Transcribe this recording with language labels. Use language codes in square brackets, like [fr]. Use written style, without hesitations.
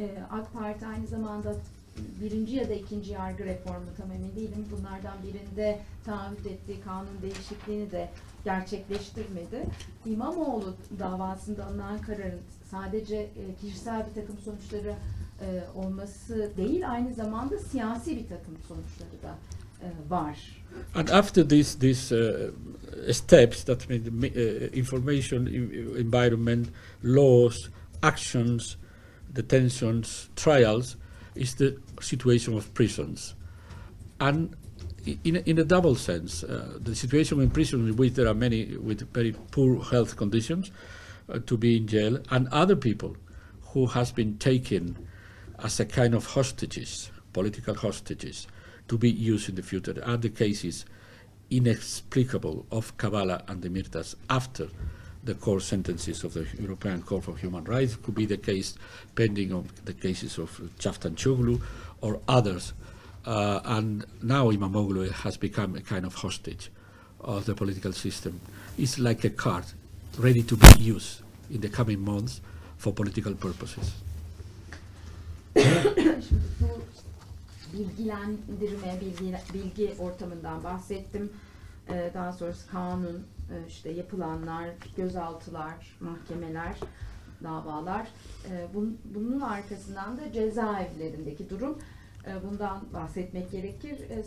[tr] AK Parti aynı zamanda birinci ya da ikinci yargı reformu, tam emin değilim, bunlardan birinde taahhüt ettiği kanun değişikliğini de gerçekleştirmedi. İmamoğlu davasında alınan kararın sadece kişisel bir takım sonuçları olması değil, aynı zamanda siyasi bir takım sonuçları da var. [en] And after these steps, that means information, environment, laws, actions, detentions, trials, is the situation of prisons. And in a double sense, the situation in prison in which there are many with very poor health conditions to be in jail, and other people who has been taken as a kind of hostages, political hostages, to be used in the future. There are the cases inexplicable of Kavala and Demirtas after the court sentences of the European Court for Human Rights. It could be the case pending on the cases of Çavuşoğlu or others. And now İmamoğlu has become a kind of hostage of the political system. It's like a card ready to be used in the coming months for political purposes. [tr] Şimdi bu bilgilendirme, bilgi ortamından bahsettim. Daha sonrası kanun, işte yapılanlar, gözaltılar, mahkemeler, davalar. Bunun arkasından da cezaevlerindeki durum. Bundan bahsetmek gerekir.